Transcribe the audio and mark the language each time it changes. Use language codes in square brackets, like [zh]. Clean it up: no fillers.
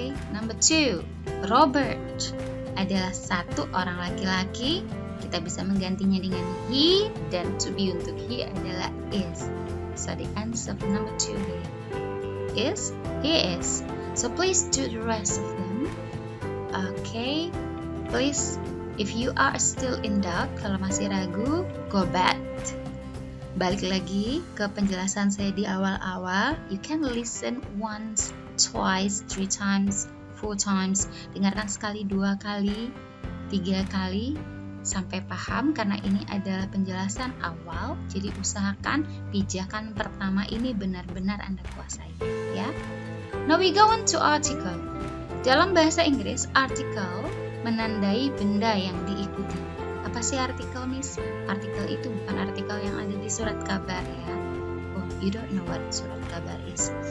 [id] Number 2, Robert adalah satu orang laki-laki, kita bisa menggantinya dengan he, dan to be untuk he adalah is. [en] So the answer for number 2 here is he is. So please do the rest of them. Okay, please, if you are still in doubt, [id] kalau masih ragu, [en] go back. [id] Balik lagi ke penjelasan saya di awal-awal. [en] You can listen once, twice, 3 times, 4 times. [id] Dengarkan sekali, 2 kali, 3 kali sampai paham, karena ini adalah penjelasan awal. Jadi usahakan pijakan pertama ini benar-benar Anda kuasai, ya. [en] Now we go on to article. [id] Dalam bahasa Inggris, article menandai benda yang diikuti. Apa sih artikel, Miss? Artikel itu bukan artikel yang ada di surat kabar, ya. [en] Oh, you don't know what surat kabar is.